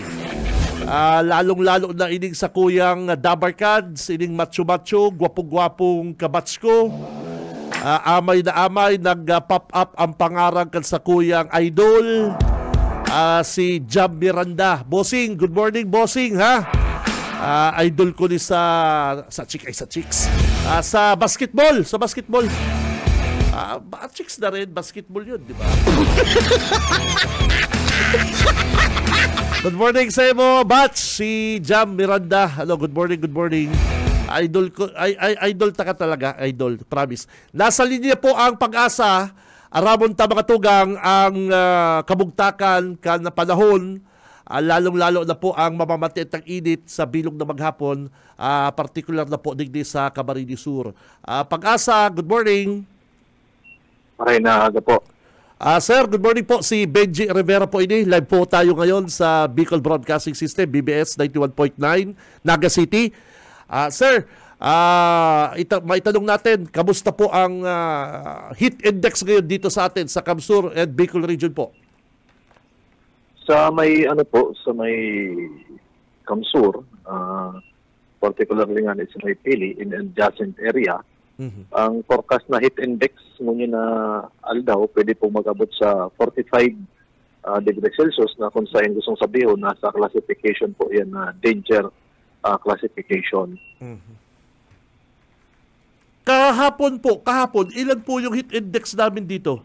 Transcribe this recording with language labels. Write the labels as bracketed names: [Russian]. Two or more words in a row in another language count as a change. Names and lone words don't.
[Bikol] Lalong-lalo na ining sa kuyang Dabarkads, ining macho-macho, gwapong-gwapong kabats ko. Amay na amay, nag-pop up ang pangarang kan sa kuyang idol. Si Jam Miranda. Bossing, [English] good morning [Bikol] bossing ha. Idol ko ni sa chicks. [Filipino] Sa basketball, chicks na rin, basketball yun, di ba? [English] Good morning [Bikol] sa mo, Batch, si Jam Miranda. [English] Good morning. [Bikol] Idol ko, idol taka talaga, idol, promise. Nasa linya po ang pag-asa. Aramon ta mga tugang ang kabugtakan kan na panahon, lalong-lalo na po ang mamamati at ang init sa bilog na maghapon, particular na po digdi sa Camarines Sur. [English] Pag-asa, good morning. [Bikol] Maray na aga po. [Filipino] Sir, [English] good morning [Filipino] po. Si Benji Rivera po ini. Live po tayo ngayon sa Bicol Broadcasting System, BBS 91.9, Naga City. Sir, maitanong natin, kamusta po ang [English] heat index [Filipino] ngayon dito sa atin sa Camsur and Bicol region po? Sa may Camsur, particularly nga sa may Pili [English] in adjacent area, [Filipino] ang forecast na [English] heat index [Bikol] ngunit na aldaw [Filipino] pwede po mag-abot sa [English] 45 degrees Celsius [Filipino] na kung saan gustong sabihin nasa classification po yan na [English] danger classification. [Filipino] Kahapon, ilan po yung [English] heat index [Filipino] namin dito?